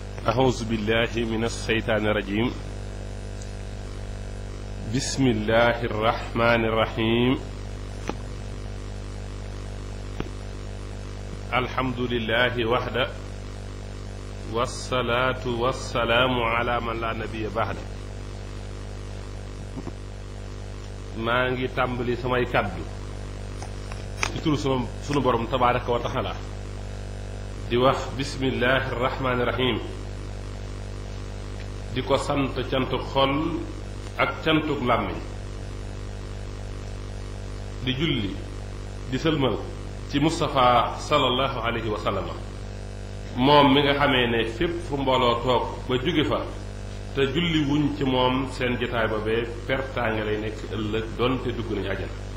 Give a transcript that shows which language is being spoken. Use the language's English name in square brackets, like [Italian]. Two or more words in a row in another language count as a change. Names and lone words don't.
[Arabic] أعوذ بالله من الشيطان الرجيم بسم الله الرحمن الرحيم الحمد لله وحده والصلاة والسلام على من لا نبي بعده [Wolof] maa ngi tàmbali samay kàddu ci turu sunu borom [Arabic] تبارك وتعالى [Wolof] di wax [Arabic] بسم الله الرحمن الرحيم [Wolof] di ko sant cantuk xol ak cantuk làmmiñ di julli di sëlmal ci Moustapha [Arabic] صلى الله عليه وسلم [Wolof] moom mi nga xamee ne fépp fu mbooloo toog ba jóge fa te julli wuñ ci moom seen jotaay boobee pertaange lay nekk ëllëg doonte dugg nañu àjjana